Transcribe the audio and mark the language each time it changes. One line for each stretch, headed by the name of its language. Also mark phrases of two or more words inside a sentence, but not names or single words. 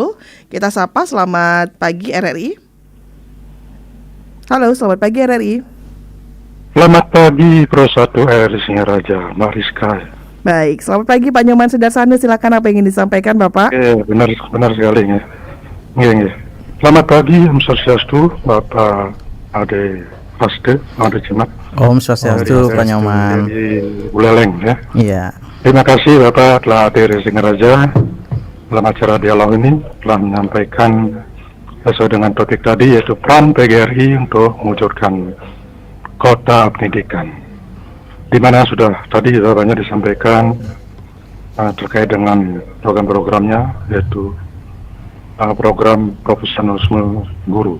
Indonesian: Kita sapa, selamat pagi RRI. Halo, selamat pagi RRI. Selamat pagi Pro 1 RRI Singaraja, Mbak Rizka. Baik, selamat pagi Pak Nyoman Sudarsana, silakan apa yang ingin disampaikan Bapak? Benar sekali ya. Nggih. Selamat pagi, Om Swastiastu, Bapak Ade Raste, Ade Jimat. Om Swastiastu, Pak Nyoman. Di Buleleng ya. Iya. Terima kasih Bapak telah hadir di Singaraja dalam acara dialog ini, telah menyampaikan sesuai dengan topik tadi, yaitu peran PGRI untuk mewujudkan kota pendidikan, di mana sudah tadi banyak disampaikan terkait dengan program-programnya, yaitu program profesionalisme guru.